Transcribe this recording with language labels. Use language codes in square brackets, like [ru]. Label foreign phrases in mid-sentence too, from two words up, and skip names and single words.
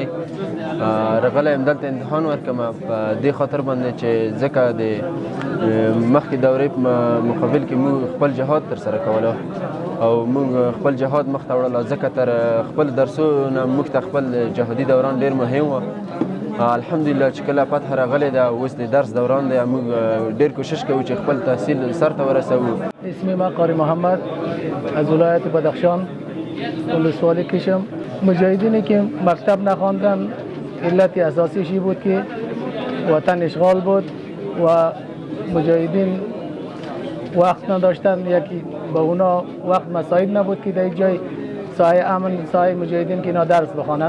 [ps] راغلی یم دلته امتحان ورکړم په دې خاطر باندې چې ځکه د مخکې دورې په مقابل کې موږ خپل جهاد ترسره کوله او موږ خپل جهاد مخ ته وړله، ځکه تر خپل درسونه موږ ته خپل جهادي دوران ډېر مهم و. الحمدلله چې کله فتح راغلی ده اوس د درس دوران دی، موږ ډېر کوشش کوو چې خپل تحصیل سر ته ورسوو. [fa] اسم ما قاری محمد از ولایت بدخشان ولسوالی کشم. مجاهدینی که مکتب نخواندن علت اساسیش بود که وطن اشغال بود و مجاهدین وقت نداشتن، یکی با اونا وقت مساعد نبود که در یک جای سایه امن سایه مجاهدین که اینا درس بخوانند.